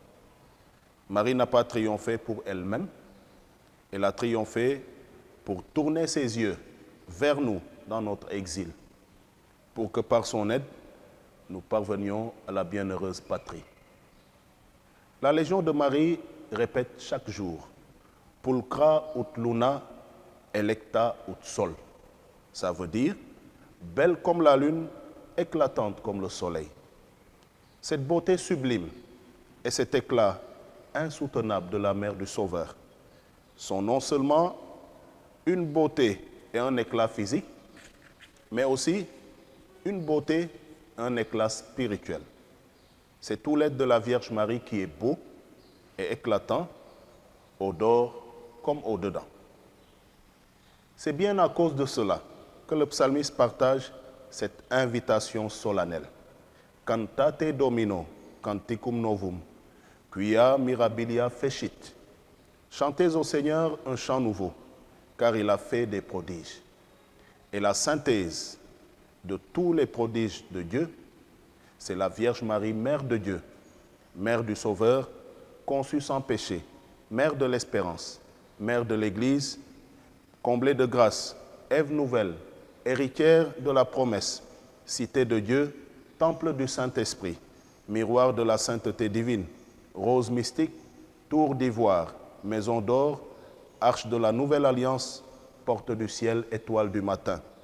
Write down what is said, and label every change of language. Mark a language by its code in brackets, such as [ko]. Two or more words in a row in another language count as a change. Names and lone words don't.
[fr] Marie n'a pas triomphé pour elle-même, elle a triomphé pour tourner ses yeux vers nous dans notre exil, pour que par son aide, nous parvenions à la bienheureuse patrie. La Légion de Marie répète chaque jour « [la] Pulcra ut luna, electa ut sol ». [fr] Ça veut dire « belle comme la lune, éclatante comme le soleil ». Cette beauté sublime et cet éclat insoutenable de la mère du Sauveur sont non seulement une beauté et un éclat physique, mais aussi une beauté et un éclat spirituel. C'est tout l'être de la Vierge Marie qui est beau et éclatant, au dehors comme au dedans. C'est bien à cause de cela que le psalmiste partage cette invitation solennelle. [la] Cantate Domino, canticum novum, quia mirabilia fecit. [fr] Chantez au Seigneur un chant nouveau, car il a fait des prodiges. Et la synthèse de tous les prodiges de Dieu, c'est la Vierge Marie, Mère de Dieu, Mère du Sauveur, conçue sans péché, Mère de l'espérance, Mère de l'Église, comblée de grâce, Ève nouvelle, héritière de la promesse, cité de Dieu, temple du Saint-Esprit, miroir de la sainteté divine, rose mystique, tour d'ivoire, maison d'or, arche de la nouvelle alliance, porte du ciel, étoile du matin.